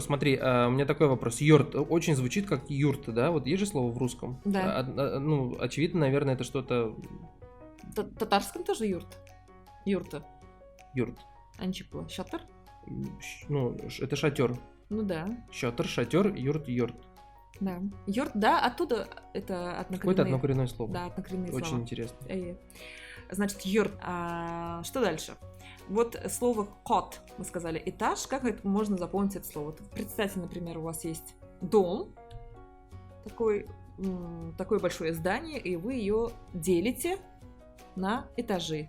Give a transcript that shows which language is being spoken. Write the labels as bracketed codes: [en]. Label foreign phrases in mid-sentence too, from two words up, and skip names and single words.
[ru] Смотри, у меня такой вопрос. Йорт очень звучит как юрта, да? Вот есть же слово в русском? Да. Ну, очевидно, наверное, это что-то Татарском тоже юрт. Юрта. юрт. Анчипла. Шатыр? Ну, это шатер. Ну да. Шатер, юрт, йорт. Да. Йорт, да, оттуда это Какое-то однокоренные. однокоренное слово. Да, однокоренные Очень слова. интересно. Значит, йорт. Что дальше? Вот слово кот, мы сказали, этаж. Как это можно запомнить это слово? Вот представьте, например, у вас есть дом, такое большое здание, и вы ее делите на этажи.